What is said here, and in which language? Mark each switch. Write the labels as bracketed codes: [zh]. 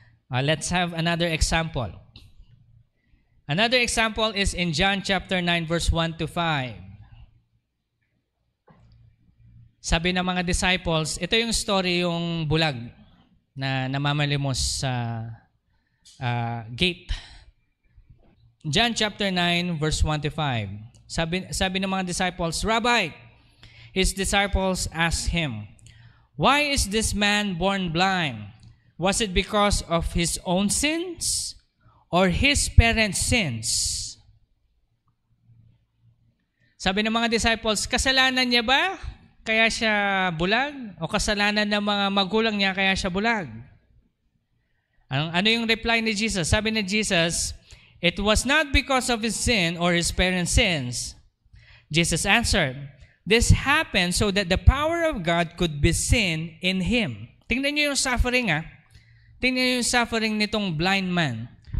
[en] Let's have another example. Another example is in John chapter 9, verse 1 to 5. [tl] Sabi ng mga disciples, ito yung story yung bulag na namamalimos sa gate. [en] John chapter 9, verse 1 to 5. [tl] Sabi ng mga [en] disciples, Rabbi, his disciples asked him, why is this man born blind? Was it because of his own sins or his parents' sins? [tl] Sabi ng mga disciples, kasalanan niya ba kaya siya bulag? O kasalanan ng mga magulang niya kaya siya bulag? Ano yung reply ni Jesus? Sabi ni Jesus, [en] it was not because of his sin or his parents' sins. Jesus answered, this happened so that the power of God could be seen in him. [tl] Tingnan niyo yung suffering Tingnan niyo yung suffering nitong blind man.